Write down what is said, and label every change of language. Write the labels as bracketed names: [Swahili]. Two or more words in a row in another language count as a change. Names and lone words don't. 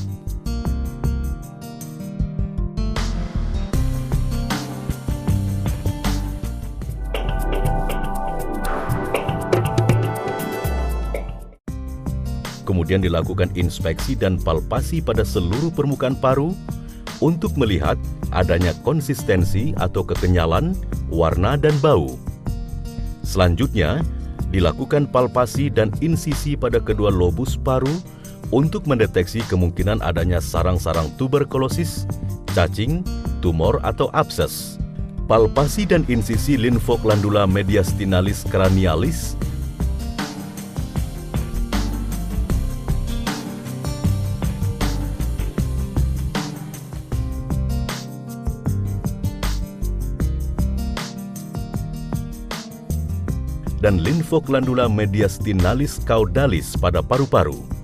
[Indonesian] Kemudian dilakukan inspeksi dan palpasi pada seluruh permukaan paru untuk melihat adanya konsistensi atau kekenyalan, warna, dan bau. Selanjutnya, dilakukan palpasi dan insisi pada kedua lobus paru untuk mendeteksi kemungkinan adanya sarang-sarang tuberkulosis, cacing, tumor, atau abses. Palpasi dan insisi [Latin] linfoglandula mediastinalis cranialis [Indonesian] dan [Latin] linfoglandula mediastinalis caudalis [Indonesian] pada paru-paru.